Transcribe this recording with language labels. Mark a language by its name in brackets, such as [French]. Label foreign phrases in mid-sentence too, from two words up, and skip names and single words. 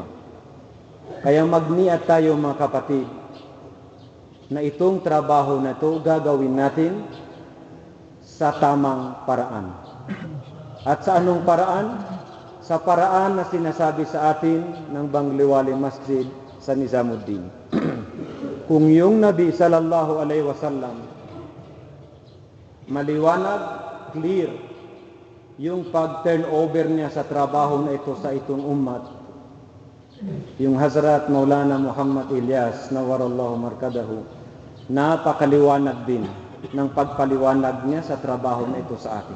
[Filipino] Kaya magniat tayo mga kapatid, na itong trabaho na ito gagawin natin sa tamang paraan. At sa anong paraan? Sa paraan na sinasabi sa atin ng Bangliwali Masjid sa Nizamuddin. Kung yung Nabi [Arabic] صلى الله عليه وسلم [Filipino] maliwanag, clear, yung pag-turnover niya sa trabaho na ito sa itong ummat, yung Hazrat Maulana Muhammad Ilyas [Arabic] نور الله مرقده, [Filipino] napakaliwanag din ng pagpaliwanag niya sa trabaho na ito sa atin.